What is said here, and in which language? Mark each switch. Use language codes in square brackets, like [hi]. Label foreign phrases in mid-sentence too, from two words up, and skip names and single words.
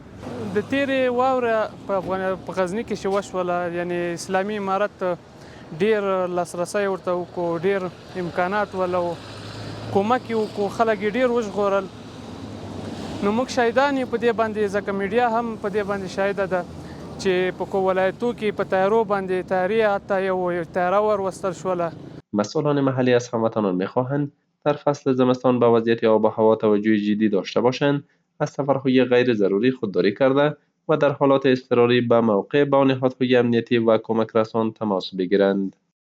[ps] د تیرې واوره په غزني کې چې وشوله، یعنی اسلامي امارت ډېر لاسرسی ورته وکړو، ډېر امکانات ولو کومک یې وکړو، خلک یې ډېر وژغورل. نو موږ شاهدان یې په دې باندې، ځکه میډیا هم په دې باندې شاهده ده چې په کوم ولایتو کې په تیارو باندې تیارې حتی یو تیاره وروستل شوله. [fa] مسئولان محلی از هموطنان می‌خواهند در فصل زمستان به وضعیت آب و هوا توجه جدی داشته باشند، از سفرهای غیر ضروری خودداری کرده و در حالات اضطراری به موقع با نهادهای امنیتی و کمک رسان تماس بگیرند.